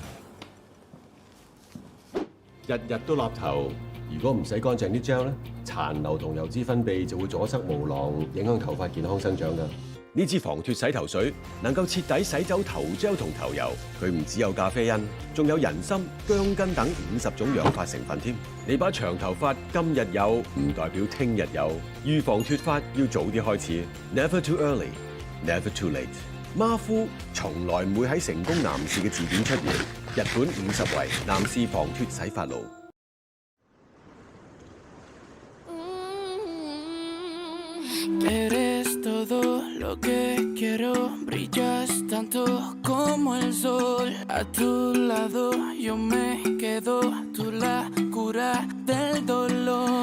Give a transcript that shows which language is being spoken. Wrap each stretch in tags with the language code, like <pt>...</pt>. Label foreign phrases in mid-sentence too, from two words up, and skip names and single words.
<yue>日日都立頭，如果唔洗乾淨啲 gel 咧，殘留同油脂分泌就會阻塞毛囊，影響頭髮健康生長㗎。呢支防脫洗頭水能夠徹底洗走頭膠同頭油，佢唔只有咖啡因，仲有人參、薑根等50種養髮成分添。你把長頭髮今日有，唔代表聽日有。預防脫髮要早啲開始 ，</yue> <en>Never too early, never too late。</en> <yue>馬夫從來唔會喺成功男士嘅字典出現。日本50位男士防脫洗髮露。</yue> <es>Eres todo lo que quiero, brillas tanto como el sol. A tu lado yo me quedo, tú la cura del dolor.</es>